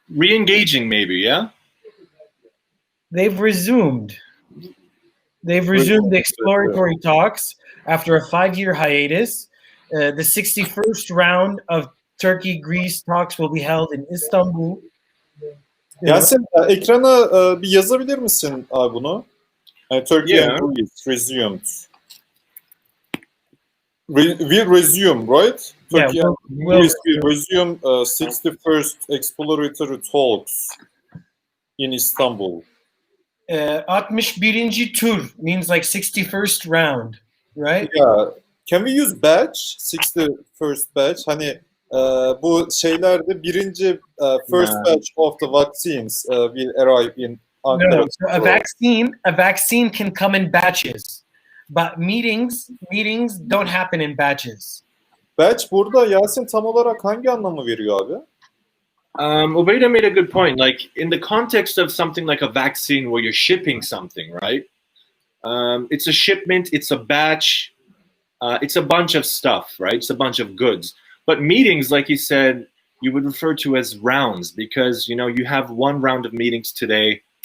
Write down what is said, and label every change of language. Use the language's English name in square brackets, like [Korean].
[English] Re-engaging, maybe, yeah? They've resumed. They've resumed the exploratory talks after a 5-year hiatus. The 61st round of Turkey-Greece talks will be held in Istanbul. [Turkish] Yasin, ekrana bir yazabilir misin abi bunu? [English] Turkey Yeah. and Greece resumed. Will resume, right? Yeah, Turkey and Greece will resume 61st exploratory talks in Istanbul. [Turkish] 61. [English] tur means like 61st round, right? Yeah. Can we use batch? 61st batch. [Turkish] Hani bu şeylerde birinci [English] first batch of the vaccines will arrive in Ankara. No, so a vaccine can come in batches, but meetings don't happen in batches. [Turkish] Batch burada Yasin tam olarak hangi anlamı veriyor abi? [English] Ubeda made a good point. Like in the context of something like a vaccine where you're shipping something, right? It's a shipment, it's a batch, it's a bunch of stuff, right? It's a bunch of goods. But meetings, like you said, you would refer to as rounds because you have one round of meetings today.